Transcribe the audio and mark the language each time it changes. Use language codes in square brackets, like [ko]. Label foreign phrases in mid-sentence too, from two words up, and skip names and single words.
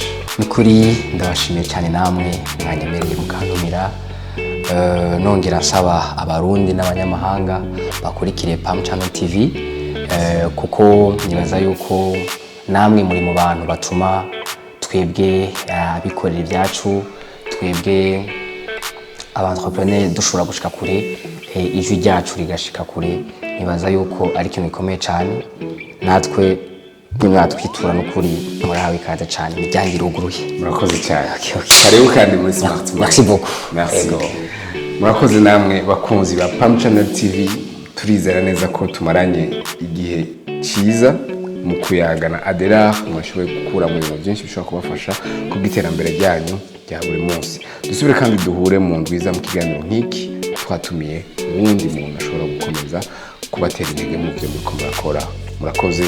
[rn] Ni kuri ndabashimiye cyane namwe mwanyemereye mukantumira, nongera nsaba abarundi n'abanyamahanga bakurikire Pam Channel TV, kuko nibaza yuko namwe muri mu bantu batuma twebwe abikorera ibyacu, twebwe abantrepreneur dushobora gushika kure, ijwi ryacu rigashika kure. Nibaza yuko ari ikintu gikomeye cyane, natwe mwatwitura n'ukuri murahawe ikaze cyane, imiryango iruguruye. Murakoze cyane. Karibu kandi muri Smart Mind. [fr] Merci beaucoup. Merci. [rn] Murakoze namwe bakunzi ba Pam Channel TV. Turizera neza ko tumaranye igihe cyiza mu kuyagana Adelard, mwashoboye gukura mu bintu byinshi bishobora kubafasha kubw'iterambere ryanyu rya buri munsi. Dusubire kandi duhure mu ndwiza mu kiganiro nk'iki, twatumiye uwundi muntu ashobora gukomeza kubatera intege mu byo muriko murakora.